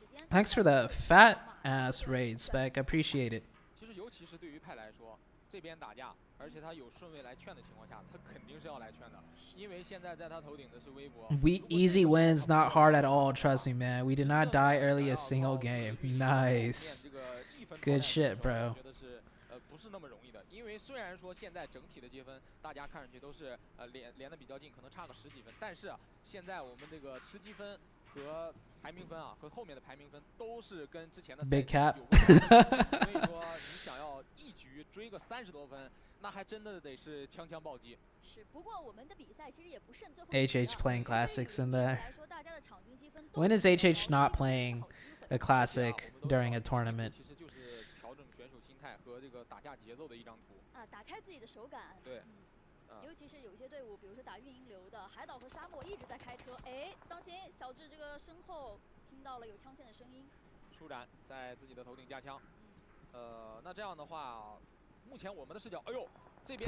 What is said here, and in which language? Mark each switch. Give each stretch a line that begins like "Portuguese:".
English: Thanks for the fat ass raid, Spec. I appreciate it.
Chinese: 其实尤其是对于派来说，这边打架，而且他有顺位来劝的情况下，他肯定是要来劝的，因为现在在他头顶的是微博。
English: We easy wins, not hard at all. Trust me, man. We did not die early a single game. Nice. Good shit, bro.
Chinese: 觉得是不是那么容易的，因为虽然说现在整体的积分大家看上去都是连的比较近，可能差个10几分，但是现在我们这个吃积分和排名分啊，和后面的排名分都是跟之前的
English: Big Cap
Chinese: 有关的，所以说你想要一局追个30多分，那还真的得是枪枪暴击。是，不过我们的比赛其实也不剩最后。
English: HH playing classics in there. When is HH not playing a classic during a tournament?
Chinese: 其实就是调整选手心态和这个打架节奏的一张图。啊，打开自己的手感。对。尤其是有些队伍，比如说打运营流的海岛和沙漠一直在开车，哎，当心小智这个身后听到了有枪线的声音。舒展在自己的头顶架枪，那这样的话，目前我们的视角，哎呦，这边